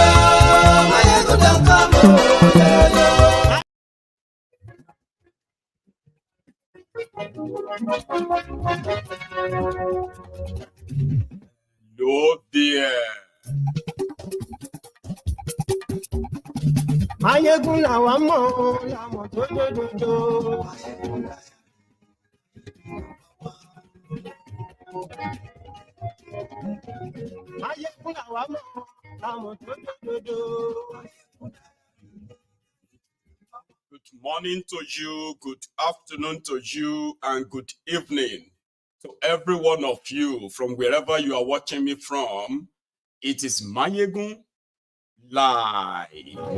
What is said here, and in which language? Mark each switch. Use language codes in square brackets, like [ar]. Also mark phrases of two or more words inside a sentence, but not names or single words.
[en] Maiyegun don't come, oh yo yo. No dear. [yo] Maiyegun làwa mọ̀, làmọ̀ tó dòdòdò. Maiyegun làwa mọ̀, làmọ̀ tó dòdòdò. [en] Good morning to you, good afternoon to you, and good evening to every one of you from wherever you are watching me from. It is Maiyegun Live.